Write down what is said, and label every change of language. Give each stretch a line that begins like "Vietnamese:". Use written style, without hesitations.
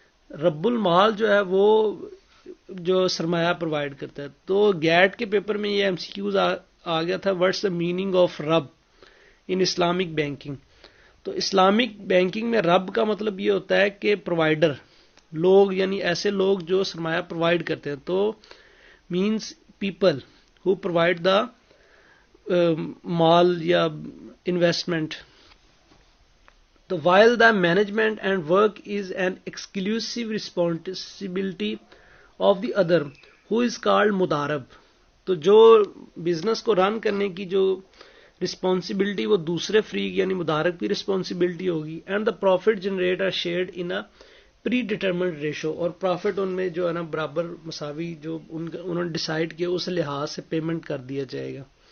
Urdu: رب المال جو ہے وہ جو سرمایہ پرووائڈ کرتا ہے. تو گیٹ کے پیپر میں یہ MCQs آ گیا تھا,
English: What's the meaning of رب in Islamic banking.
Urdu: تو اسلامک بینکنگ میں رب کا مطلب یہ ہوتا ہے کہ پرووائڈر لوگ, یعنی ایسے لوگ جو سرمایہ پرووائڈ کرتے ہیں.
English: تو means people who provide the مال یا انویسٹمنٹ. تو while the management and work is an exclusive responsibility of the other who is called مدارب.
Urdu: تو جو بزنس کو رن کرنے کی جو رسپانسبلٹی وہ دوسرے فریق یعنی مدارب کی رسپانسبلٹی ہوگی.
English: and the profit generate are shared in a predetermined ratio,
Urdu: اور پروفٹ ان میں جو ہے نا برابر مساوی جو انہوں نے ڈیسائیڈ کیا اس لحاظ سے پیمنٹ کر دیا جائے گا.